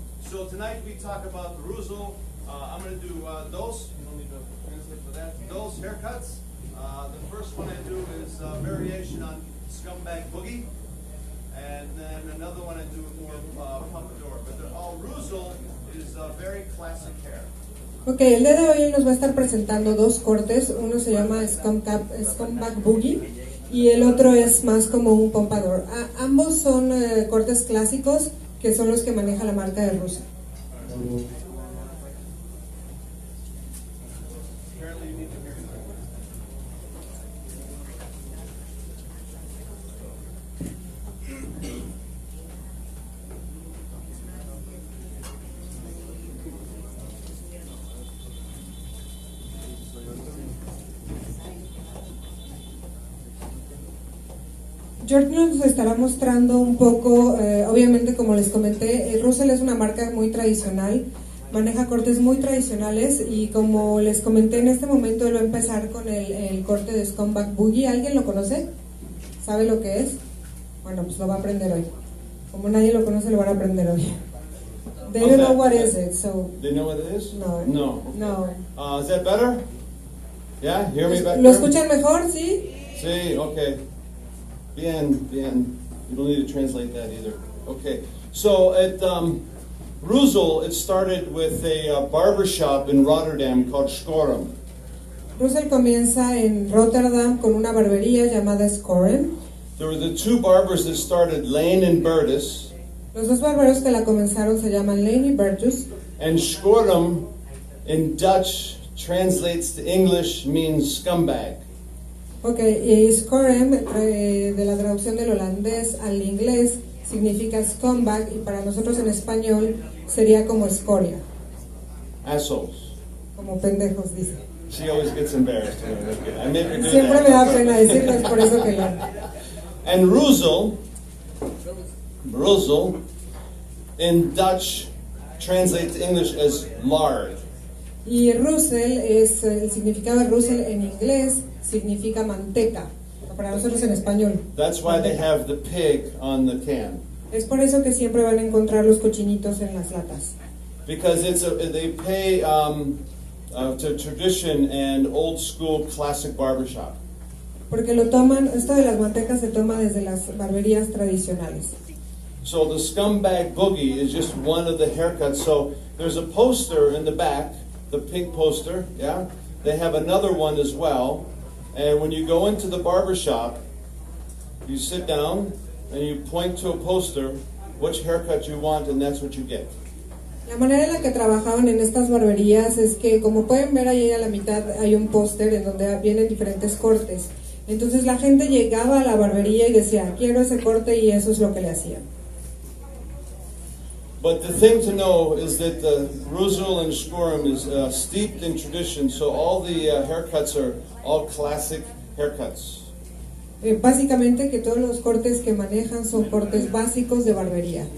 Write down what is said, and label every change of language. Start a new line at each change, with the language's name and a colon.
English: So tonight we talk about the Russell. I'm going to do dos. You don't need to translate for that. Dos haircuts. The first one I do is a variation on Scumbag Boogie. And then another one I do more pompadour, but they're all Russell is very classic hair.
Spanish: Ok, el día de hoy él nos va a estar presentando dos cortes, uno se llama Scumbag Boogie y el otro es más como un pompadour. Ambos son cortes clásicos que son los que maneja la marca de Russell. George nos estará mostrando un poco, obviamente como les comenté, Russell es una marca muy tradicional, maneja cortes muy tradicionales y como les comenté en este momento él va a empezar con el corte de Scumbag Boogie. ¿Alguien lo conoce? ¿Sabe lo que es? Bueno, pues lo va a aprender hoy. Como nadie lo conoce, lo van a aprender hoy.
English: They don't know what is it, so... They know what it is?
Spanish: No. No. No.
English: Is that better? Yeah, hear me back
Spanish: ¿Lo
English: there?
Spanish: escuchan mejor? ¿Sí? Sí, okay. Bien.
English: You don't need to translate that either. Okay. So at Russell, it started with a barber shop in Rotterdam called Skorum.
Spanish: Russell comienza en Rotterdam con una barbería llamada Skorum.
English: There were the two barbers that started, Lane and Bertus.
Spanish: Los dos barberos que la comenzaron se llaman Lane y Bertus.
English: And Skorum in Dutch translates to English means scumbag.
Spanish: Ok, y Skorum, de la traducción del holandés al inglés, significa scumbag y para nosotros en español sería como escoria.
English: Assholes.
Spanish: Como pendejos, dice.
English: She always gets embarrassed. I make her do
Spanish: Siempre
English: that.
Spanish: me da pena decirlo, es por eso que lo...
English: And Russell in Dutch translates to English as lard.
Spanish: Y Russell es, el significado de Russell en inglés significa manteca, para nosotros en español.
English: That's why they have the pig on the can.
Spanish: Es por eso que siempre van a encontrar los cochinitos en las latas.
English: Because they pay to tradition and old school classic barbershop.
Spanish: Porque lo toman, esto de las mantecas se toma desde las barberías tradicionales.
English: So the scumbag boogie is just one of the haircuts. So there's a poster in the back, the pink poster, yeah? They have another one as well. And when you go into the barbershop, you sit down and you point to a poster, which haircut you want, and that's what you get.
Spanish: La manera en la que trabajaban en estas barberías es que, como pueden ver ahí a la mitad hay un póster en donde vienen diferentes cortes. Entonces la gente llegaba a la barbería y decía, quiero ese corte, y eso es lo que le hacían.
English: But the thing to know is that the Ruzel and Shkurim is steeped in tradition, so all the haircuts are all classic haircuts.
Spanish: Básicamente que todos los cortes que manejan son cortes básicos de barbería.